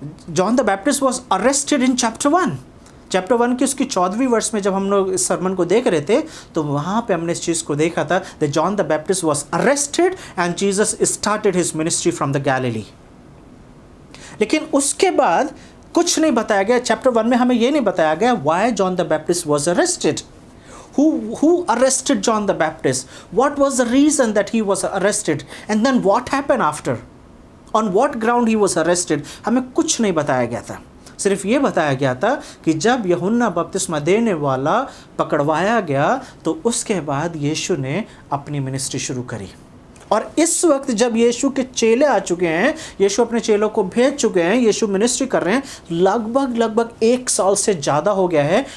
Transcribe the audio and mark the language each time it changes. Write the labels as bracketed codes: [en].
[en] John the Baptist was arrested in chapter 1 [hi] की उसकी 14वीं वर्ष में जब हम लोग इस सरमन को देख रहे थे तो वहाँ पे हमने इस चीज़ को देखा था, [en] That John the Baptist was arrested and Jesus started his ministry from the Galilee. [hi] लेकिन उसके बाद कुछ नहीं बताया गया। चैप्टर 1 में हमें ये नहीं बताया गया [en] why John the Baptist was arrested, who arrested John the Baptist, what was the reason that he was arrested, [hi] and then what happened after, on what ground he was arrested, हमें कुछ नहीं बताया गया था। सिर्फ ये बताया गया था कि जब यूहन्ना बपतिस्मा देने वाला पकड़वाया गया तो उसके बाद यीशु ने अपनी मिनिस्ट्री शुरू करी। और इस वक्त जब यीशु के चेले आ चुके हैं, यीशु अपने चेलों को भेज चुके हैं, यीशु मिनिस्ट्री कर रहे हैं, लगभग 1 साल से ज़्यादा हो गया है।